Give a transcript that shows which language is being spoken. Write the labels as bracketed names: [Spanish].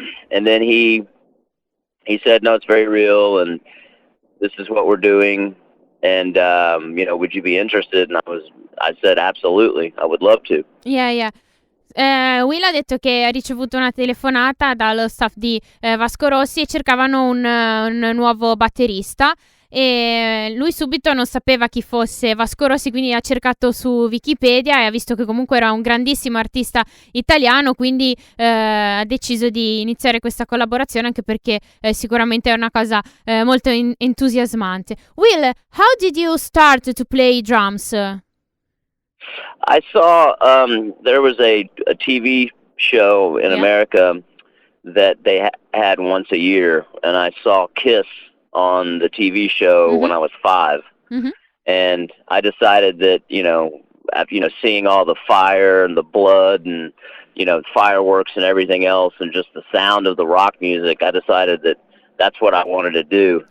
[English] And then he said, no, it's very real, and this is what we're doing, and would you be interested? And I said absolutely, I would love to. Yeah. [Italian] Will ha detto che ha ricevuto una telefonata dallo staff di Vasco Rossi e cercavano un nuovo batterista, e lui subito non sapeva chi fosse Vasco Rossi, quindi ha cercato su Wikipedia e ha visto che comunque era un grandissimo artista italiano, quindi ha deciso di iniziare questa collaborazione, anche perché sicuramente è una cosa molto entusiasmante. [English] Will, how did you start to play drums? I saw there was a TV show in America that they had once a year, and I saw Kiss on the TV show when I was 5, and I decided that after seeing all the fire and the blood and fireworks and everything else, and just the sound of the rock music, I decided that that's what I wanted to do.